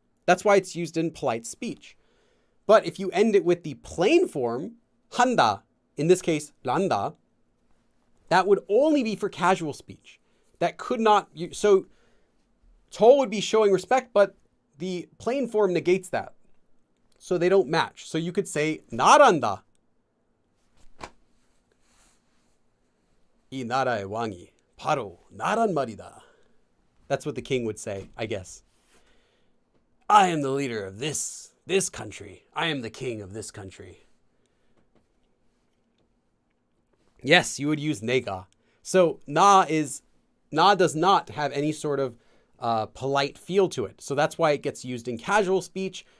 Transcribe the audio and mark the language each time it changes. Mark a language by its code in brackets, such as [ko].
[en] That's why it's used in polite speech. But if you end it with the plain form, 한다, in this case, 란다, that would only be for casual speech. That could not, so 저 would be showing respect, but the plain form negates that. So they don't match. So you could say [ko] 나란다. 이 나라의 왕이 바로 나란 말이다. [en] That's what the king would say, I guess. I am the leader of this country. I am the king of this country. Yes, you would use 내가. So na does not have any sort of polite feel to it. So that's why it gets used in casual speech.